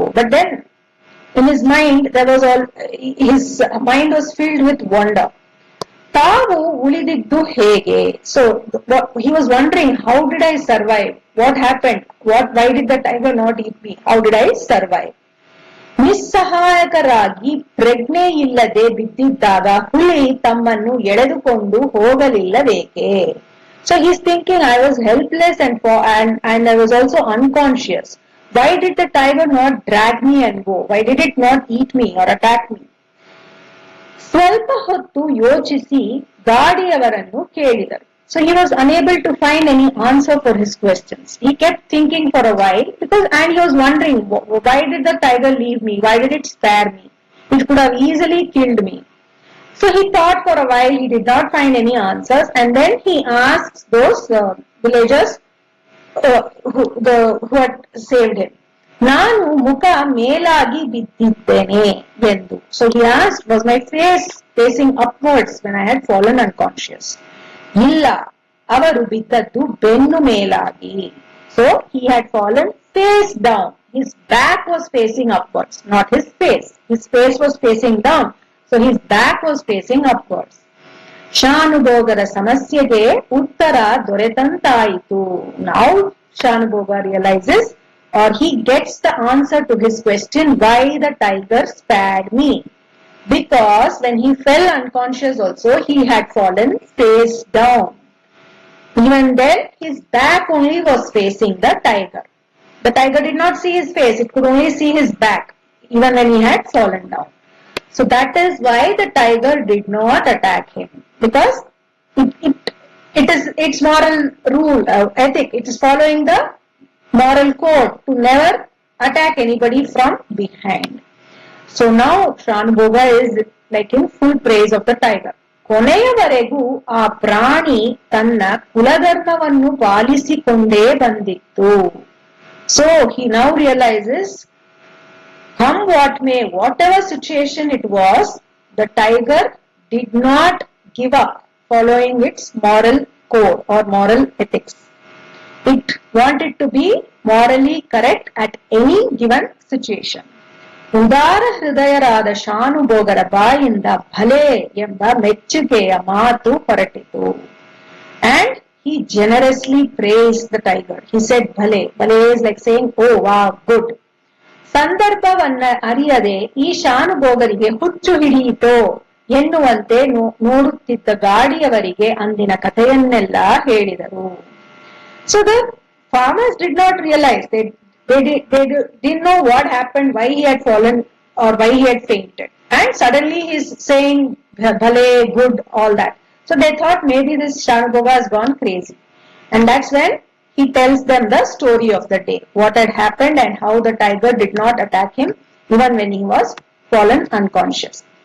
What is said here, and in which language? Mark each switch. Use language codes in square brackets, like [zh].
[en] But then in his mind his mind was filled with wonder. [kn] ತಾವು ಉಳಿದಿದ್ದು ಹೇಗೆ? [en] So he was wondering, how did I survive? What happened? Why did the tiger not eat me? How did I survive? [kn] ನಿಸ್ಸಹಾಯಕರಾಗಿ ಪ್ರಜ್ಞೆ ಇಲ್ಲದೆ ಬಿದ್ದಿದ್ದಾಗ ಹುಲಿ ತಮ್ಮನ್ನು ಎಳೆದುಕೊಂಡು ಹೋಗಲಿಲ್ಲಬೇಕೆ? [en] So he's thinking, I was helpless and I was also unconscious. Why did the tiger not drag me and go? Why did it not eat me or attack me? [kn] ಸ್ವಲ್ಪ ಹೊತ್ತು ಯೋಚಿಸಿ ಗಾಡಿಯವರನ್ನು ಕೇಳಿದರು. [en] So he was unable to find any answer for his questions. He kept thinking for a while and he was wondering, why did the tiger leave me? Why did it spare me? It could have easily killed me. So he thought for a while, he did not find any answers, and then he asked those villagers who had saved him. [kn] ನಾನು ಮುಖ ಮೇಲಾಗಿ ಬಿದ್ದಿದ್ದೇನೆ ಎಂದು. [en] So he asked, was my face facing upwards when I had fallen unconscious? [kn] ಇಲ್ಲ, ಅವರು ಬಿದ್ದದ್ದು ಬೆನ್ನು ಮೇಲಾಗಿ. [en] So he had fallen face down. His back was facing upwards, not his face. His face was facing down. So his back was facing upwards. [kn] ಶಾನುಭೋಗರ ಸಮಸ್ಯೆಗೆ ಉತ್ತರ ದೊರೆತಂತಾಯಿತು. [en] Now Shanubhoga realizes, or he gets the answer to his question, why the tiger spared me. Because when he fell unconscious also, he had fallen face down. Even then, his back only was facing the tiger. The tiger did not see his face. It could only see his back, even when he had fallen down. So that is why the tiger did not attack him. Because it is its moral rule, ethic. It is following the moral code to never attack anybody from behind. So now Shanubhoga is like in full praise of the tiger. [kn] ಕೊನೆಯವರೆಗೂ ಆ ಪ್ರಾಣಿ ತನ್ನ ಕುಲಧರ್ಮವನ್ನು ಪಾಲಿಸಿಕೊಂಡೇ ಬಂದಿತ್ತು. [en] So he now realizes, come what may, whatever situation it was, the tiger did not give up following its moral code or moral ethics. It wanted to be morally correct at any given situation. [kn] ಉದಾರ ಹೃದಯರಾದ ಶಾನುಭೋಗರ ಬಾಯಿಂದ ಭಲೆ ಎಂಬ ಮೆಚ್ಚುಗೆಯ ಮಾತು ಹೊರಟಿತು. [en] And he generously praised the tiger. He said bhale. Bhale is like saying, oh wow, good. [kn] ಸಂದರ್ಭವನ್ನ ಅರಿಯದೆ ಈ ಶಾನುಭೋಗರಿಗೆ ಹುಚ್ಚು ಹಿಡಿಯಿತೋ ಎನ್ನುವಂತೆ ನೋಡುತ್ತಿದ್ದ ಗಾಡಿಯವರಿಗೆ ಅಂದಿನ ಕಥೆಯನ್ನೆಲ್ಲ ಹೇಳಿದರು. [en] So the farmers did not realize, they didn't know what happened, why he had fallen or why he had fainted. And suddenly he is saying bhale, good, all that. So they thought maybe this Shanubhoga has gone crazy. And that's when he tells them the story of the day, what had happened and how the tiger did not attack him even when he was fallen unconscious.